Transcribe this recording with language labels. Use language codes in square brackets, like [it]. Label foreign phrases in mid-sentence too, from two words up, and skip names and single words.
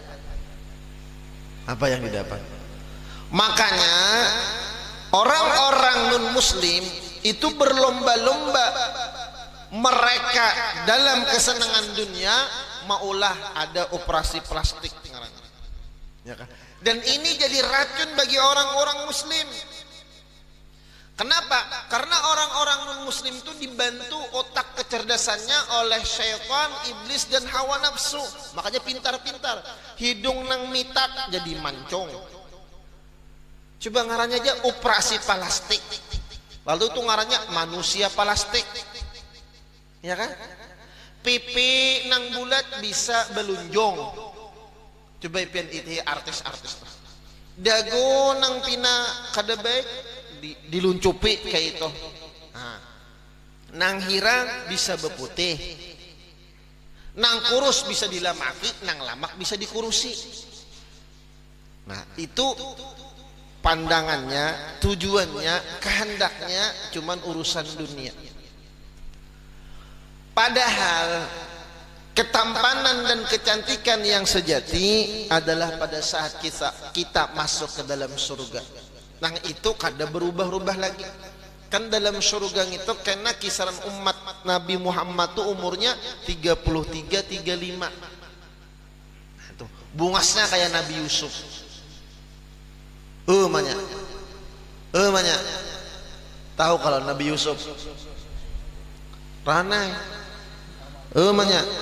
[id] Makanya orang-orang non muslim itu berlomba-lomba, mereka dalam kesenangan dunia maulah ada operasi plastik, ya kan? Dan ini jadi racun bagi orang-orang muslim. Kenapa? Karena orang-orang non muslim itu dibantu otak kecerdasannya oleh syaitan, iblis dan hawa nafsu. [bjn] Makanya pintar-pintar, hidung nang mitak jadi mancung. Coba ngarannya aja operasi plastik, lalu itu ngarannya manusia plastik, ya kan? Pipi nang bulat bisa belunjong. Coba pian itu artis-artis. Dagu nang pina kada baik diluncupi kayak itu. Nang hirang bisa beputih. Nang kurus bisa dilamaki, nang lamak bisa dikurusi. [id] Nah, itu pandangannya, tujuannya, kehendaknya cuman urusan dunia. Padahal ketampanan dan kecantikan yang sejati adalah pada saat kita masuk ke dalam surga. [bjn] Nah itu kada berubah-ubah lagi. [id] Kan dalam surga itu karena kisaran umat Nabi Muhammad tuh umurnya 33-35. [bjn] Tuh, bungasnya kayak Nabi Yusuf. Manya. Tahu kalau Nabi Yusuf? Ranai. Manya.